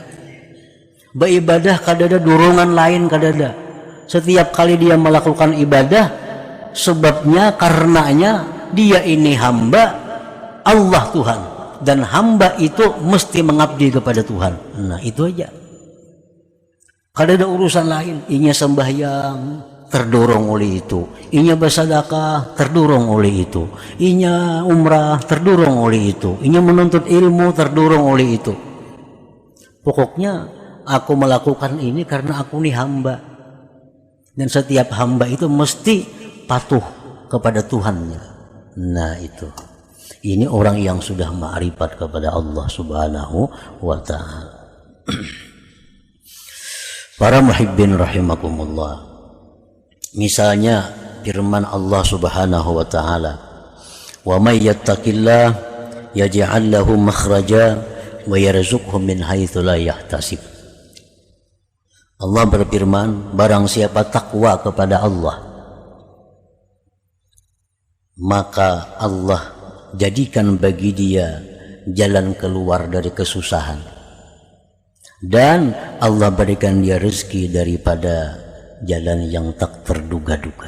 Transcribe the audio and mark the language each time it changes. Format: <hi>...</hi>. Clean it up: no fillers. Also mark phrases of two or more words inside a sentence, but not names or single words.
<id>Beribadah kada ada dorongan lain, kada ada. Setiap kali dia melakukan ibadah, sebabnya karenanya dia ini hamba, Allah Tuhan, dan hamba itu mesti mengabdi kepada Tuhan. Nah, itu aja. Kada ada urusan lain. Inya sembahyang, terdorong oleh itu. Inya bersedekah, terdorong oleh itu. Inya umrah, terdorong oleh itu. Inya menuntut ilmu, terdorong oleh itu. Pokoknya aku melakukan ini karena aku ini hamba. Dan setiap hamba itu mesti patuh kepada Tuhannya. Nah, itu. Ini orang yang sudah ma'rifat kepada Allah</id> <ar>سبحانه وتعالى.</ar> <id>Para</id> <ar>محبين رحمكم الله.</ar> <id>Misalnya firman Allah</id> <ar>سبحانه وتعالى, ومن يتق الله يجعل له مخرجا ويرزقه من حيث لا يحتسب.</ar> <id>Allah berfirman, barang siapa takwa kepada Allah, maka Allah jadikan bagi dia jalan keluar dari kesusahan, dan Allah berikan dia rezeki daripada jalan yang tak terduga-duga.</id>